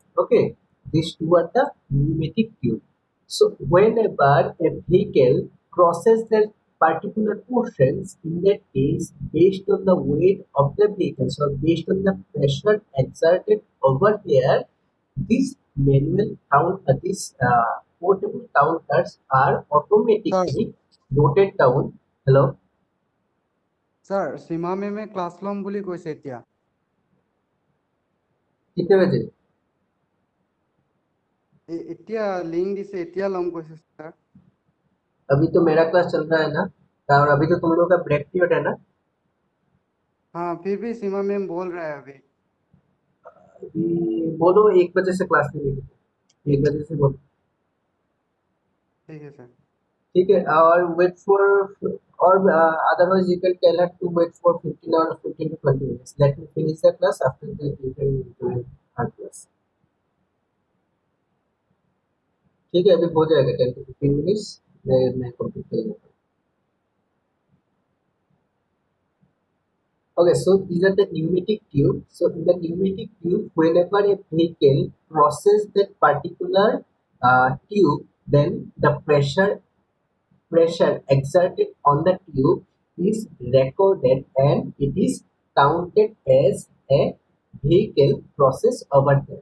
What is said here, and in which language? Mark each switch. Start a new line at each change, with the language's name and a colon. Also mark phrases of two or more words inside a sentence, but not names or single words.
English: Okay, these two are the pneumatic tube. So whenever a vehicle crosses that particular portions, in that case, based on the weight of the vehicle, so based on the pressure exerted over there, these manual count, these portable counters are Sir, automatically noted down. Hello, sir,
Assamese: সীমা মেমে ক্লাছ ল'ম বুলি কৈছে এতিয়া।
Hindi: कितने बजे?
Assamese: এতিয়া লিংক দিছে, এতিয়া ল'ম কৈছে sir।
Hindi: अभी तो मेरा क्लास चल रहा है ना, और अभी तो तुम लोग का ब्रेक पीरियड है ना। हाँ, फिर भी सीमा मैम बोल रहा है अभी। अभी बोलो 1 बजे से क्लास नहीं लेगी, 1 बजे से बोलो। ठीक है सर। ठीक है, और
English: wait for, और otherwise you can tell her to wait for 15 और 15 to 20 minutes, let me finish the class, after that you can join our class.
Hindi: ठीक है, अभी हो जाएगा 10 to 15 मिनट्स, मैं कंप्लीट कर लूँगा।
English: Okay, so these are the pneumatic tube. So in the pneumatic tube, whenever a vehicle crosses that particular tube, then the pressure exerted on the tube is recorded and it is counted as a vehicle process over there.